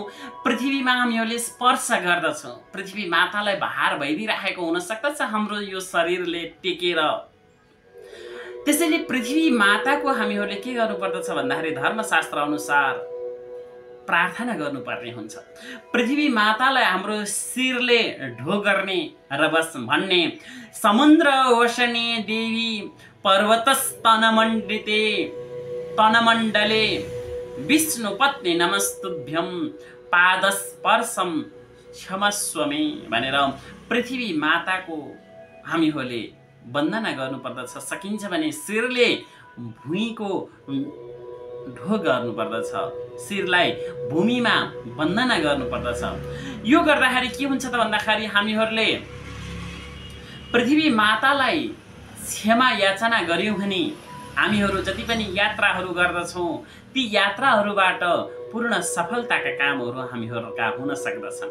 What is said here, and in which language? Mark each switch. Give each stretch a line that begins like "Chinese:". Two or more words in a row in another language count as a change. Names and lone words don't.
Nepali: पृथ्वीमा हामीहरूले स्पर्श गर्दछौँ। पृथ्वी मातालाई भार भइदिइरहेको हुनसक्दछ हाम्रो यो शरीरले टेकेर। त्यसैले पृथ्वी माताको हामीहरूले के गर्नुपर्दछ भन्दाखेरि धर्मशास्त्र अनुसार प्रार्थना गर्नुपर्ने हुन्छ। पृथ्वी मातालाई हाम्रो शिरले ढो गर्ने र बस भन्ने,
Sanskrit: समुद्र वसने देवी पर्वतस्तनमण्डिते तनमण्डले विष्णुपत्नी नमस्तुभ्यं पादस्पर्शम क्षमस्व मे
Nepali: भनेर पृथ्वी माताको हामीहरूले वन्दना गर्नुपर्दछ। सकिन्छ भने शिरले भुइँको ढो गर्नुपर्दछ, शिरलाई भूमिमा वन्दना गर्नुपर्दछ। यो गर्दाखेरि के हुन्छ त भन्दाखेरि हामीहरूले पृथ्वी मातालाई क्षमा याचना गर्यौँ भने हामीहरू जति पनि यात्राहरू गर्दछौँ ती यात्राहरूबाट पूर्ण सफलताका कामहरू हामीहरूका हुन सक्दछन्।